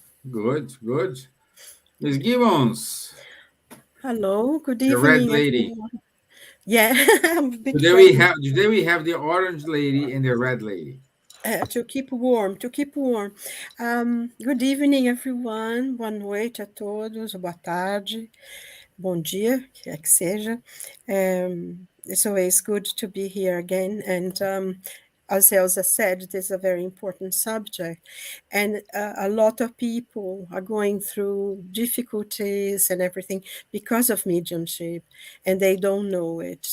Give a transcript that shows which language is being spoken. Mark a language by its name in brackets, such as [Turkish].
[English] Good, good. Miss Gibbons, Hello, good the red evening, lady. everyone. Yeah, I'm a bit friendly. Today we have the orange lady and the red lady. To keep warm, to keep warm. Good evening, everyone. [Portuguese] Boa noite a todos, boa tarde, bom dia, que é que seja. [English] It's always good to be here again. And as Elsa said, this is a very important subject. And a lot of people are going through difficulties and everything because of mediumship, and they don't know it.